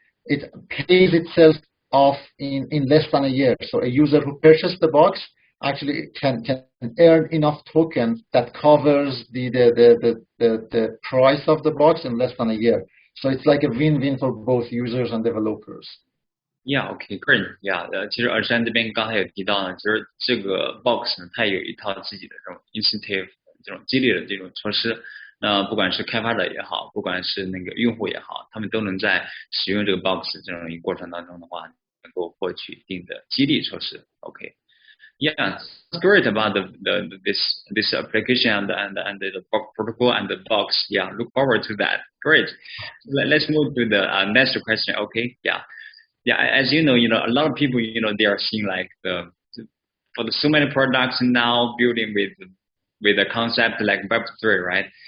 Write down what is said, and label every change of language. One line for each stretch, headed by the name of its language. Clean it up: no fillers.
English: it pays itself off in less than a year. So a user who purchased the box actually can earn enough tokens that covers the price of the box in less than a year. So it's like a win-win for both users and developers. Yeah, OK, great.
Chinese: Yeah，其实Ehsan这边刚才有提到呢，就是这个 box 呢，它有一套自己的这种 incentive 这种激励的这种措施。那不管是开发者也好，不管是那个用户也好，他们都能在使用这个 box 这种一个过程当中的话，能够获取一定的激励措施。 OK。
English: Yeah, it's great about this application and the protocol and the box. Yeah, look forward to that. Great. Let's move to the next question. Okay. Yeah. As you know, a lot of people, they are seeing like for the so many products now building with a concept like Web3, right?